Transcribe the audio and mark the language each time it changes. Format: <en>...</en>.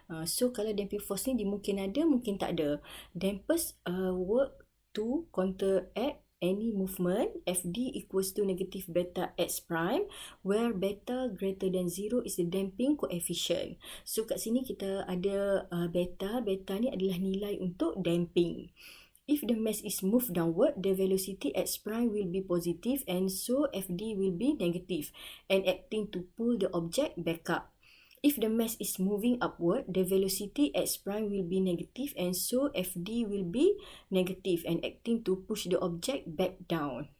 <ms>So kalau damping force ni mungkin ada, mungkin tak ada.</ms> <en>Dampers work to counteract any movement. Fd equals to negative beta x prime, where beta greater than 0 is the damping coefficient.</en> <ms>So kat sini kita ada beta. Beta ni adalah nilai untuk damping.</ms> <en>If the mass is moved downward, the velocity x prime will be positive, and so Fd will be negative and acting to pull the object back up. If the mass is moving upward, the velocity x prime will be negative, and so Fd will be negative and acting to push the object back down.</en>